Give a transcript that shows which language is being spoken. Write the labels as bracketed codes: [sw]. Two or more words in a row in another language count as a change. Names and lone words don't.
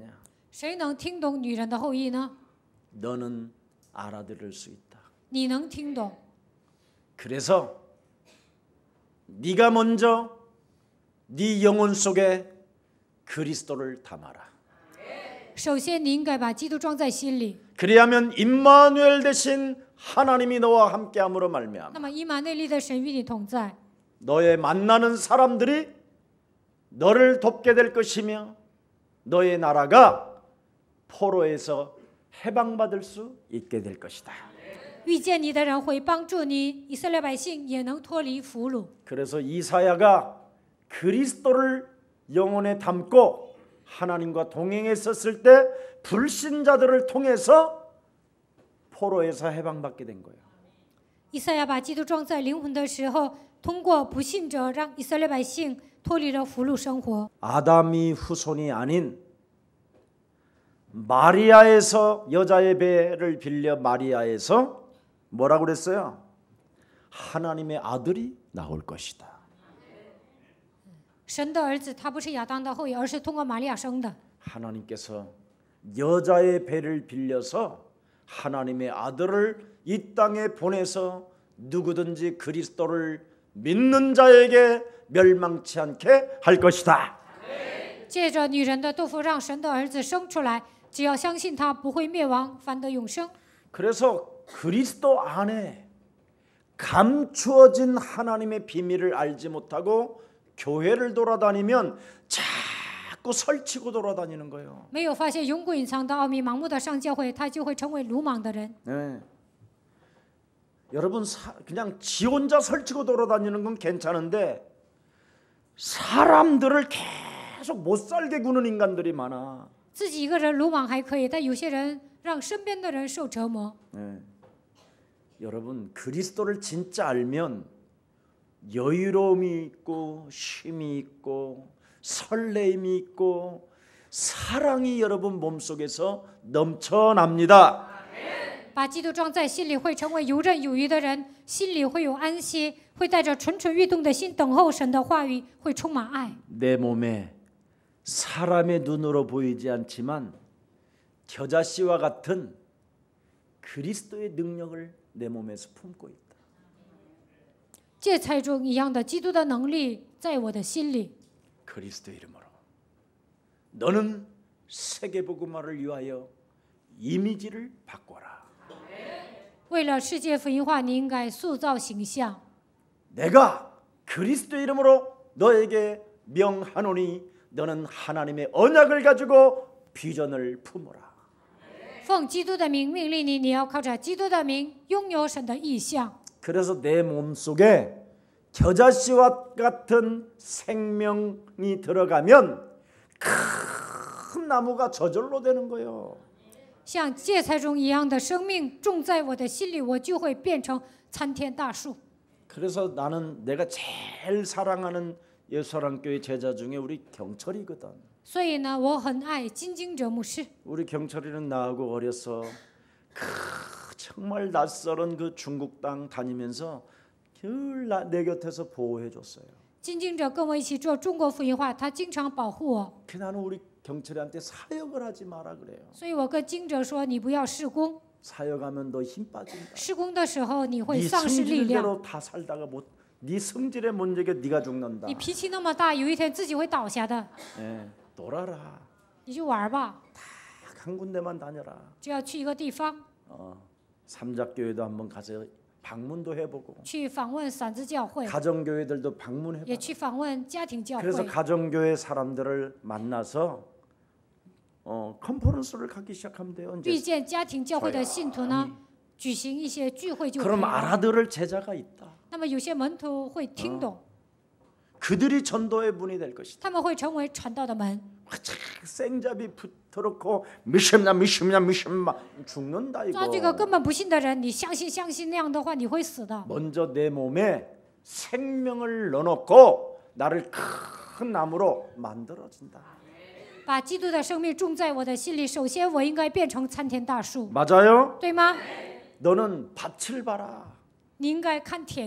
[zh] 谁能听懂女人的后裔呢？ [ko] 너는 알아들을 수 있다. [zh] 你能听懂。 [ko] 그래서 네가 먼저 네 영혼 속에 그리스도를 담아라. [zh] 首先，你应该把基督装在心里。 [ko] 그리하면 임마누엘 대신 하나님이 너와 함께함으로 말미암아 [zh] 那么，以马内利的神与你同在， [ko] 너의 만나는 사람들이 너를 돕게 될 것이며 너의 나라가 포로에서 해방받을 수 있게 될 것이다. [zh] 遇见你的人会帮助你，以色列百姓也能脱离俘虏。 [ko] 그래서 이사야가 그리스도를 영혼에 담고 하나님과 동행했었을 때 불신자들을 통해서 포로에서 해방받게 된 거예요. [zh] 以赛亚把基督装在灵魂的时候，通过不信者让以色列百姓脱离了俘虏生活。 [ko] 아담이 후손이 아닌 마리아에서 여자의 배를 빌려 마리아에서 뭐라고 그랬어요? 하나님의 아들이 나올 것이다. [zh] 神的儿子他不是亚当的后裔，而是通过玛利亚生的。 [ko] 하나님께서 여자의 배를 빌려서 하나님의 아들을 이 땅에 보내서 누구든지 그리스도를 믿는 자에게 멸망치 않게 할 것이다. [zh] 借着女人的肚腹，让神的儿子生出来，只要相信他，不会灭亡，反得永生。 [ko] 그래서 그리스도 안에 감추어진 하나님의 비밀을 알지 못하고 교회를 돌아다니면 자꾸 설치고 돌아다니는 거예요. [zh] 没有发现永古隐藏的奥秘，盲目的上教会，他就会成为鲁莽的人。 [ko] 네. 여러분 그냥 지 혼자 설치고 돌아다니는 건 괜찮은데 사람들을 계속 못 살게 구는 인간들이 많아. [zh] 自己一个人鲁莽还可以，但有些人让身边的人受折磨。 [ko] 네. 여러분 그리스도를 진짜 알면 여유로움이 있고 쉼이 있고 설레임이 있고 사랑이 여러분 몸속에서 넘쳐납니다. [zh] 把基督装在心里，会成为游刃有余的人，心里会有安息，会带着蠢蠢欲动的心等候神的话语，会充满爱。 [ko] 내 몸에 사람의 눈으로 보이지 않지만 겨자씨와 같은 그리스도의 능력을 내 몸에서 품고 있다. [zh] 芥菜中一样的基督的能力在我的心里。 [ko] 그리스도 이름으로 너는 세계복음화를 위하여 이미지를 바꿔라. [zh] 为了世界福音化，你应该塑造形象。 [ko] 내가 그리스도 이름으로 너에게 명하노니 너는 하나님의 언약을 가지고 비전을 품어라. [zh] 奉基督的名命令你，你要靠着基督的名拥有神的意象。 [ko] 그래서 내 몸속에 겨자씨와 같은 생명이 들어가면 큰 나무가 저절로 되는 거예요. [zh] 像芥菜中一样的生命种在我的心里，我就会变成参天大树。 [ko] 그래서 나는 내가 제일 사랑하는 예수사랑교회 제자 중에 우리 경철이거든. [zh] 所以呢，我很爱金经哲牧师。 [ko] 우리 경철이는 나하고 어려서 정말 낯설은 그 중국 땅 다니면서 늘 내 곁에서 보호해 줬어요. [zh] 金经哲跟我一起做中国福音化，他经常保护我， [ko] 그 나는 우리 경철이한테 사역을 하지 마라 그래요. [zh] 所以我跟经哲说：“你不要事工， [ko] 사역하면 너 힘 빠진다. [zh] 事工的时候你会 [ko] 네 [zh] 丧失力量。 [ko] 성질대로 다 살다가 네 성질의 문제게 네가 죽는다. [zh] 你脾气那么大，有一天自己会倒下的。 [ko] 예, 놀아라. [zh] 你就玩吧， [ko] 딱 한 군데만 다녀라. [zh] 只要去一个地方， [ko] 삼작교회도 한번 가서 방문도 해보고 [zh] 去访问散子教会， [ko] 가정교회들도 방문해봐. [zh] 也去访问家庭教 [ko] 그래서 [zh] 会， [ko] 가정교회 사람들을 만나서 컨퍼런스를 가기 시작하면 돼요. [zh] 遇 [ko] 이제 [zh] 见家庭教会的信徒呢，举行一些聚会就可以 [ko] 그럼 [zh] 了。 [ko] 알아들을 제자가 있다. [zh] 那么有些门徒会听懂， [ko] 그들이 전도의 문이 될 것이다. [zh] 他们会成为传道的门。 [ko] 생잡이 붙어놓고 미심마 죽는다 [zh] 抓这个 [ko] 이거. [zh] 根本不信的人，你相信那样的话，你会死的。 [ko] 먼저 내 몸에 생명을 넣어놓고 나를 큰 나무로 만들어진다. [zh] 把基督的生命种在我的心里，首先我应该变成参天大树， [ko] 맞아요? [zh] 对吗？ [ko] 너는 밭을 봐라. [zh] 你应该看田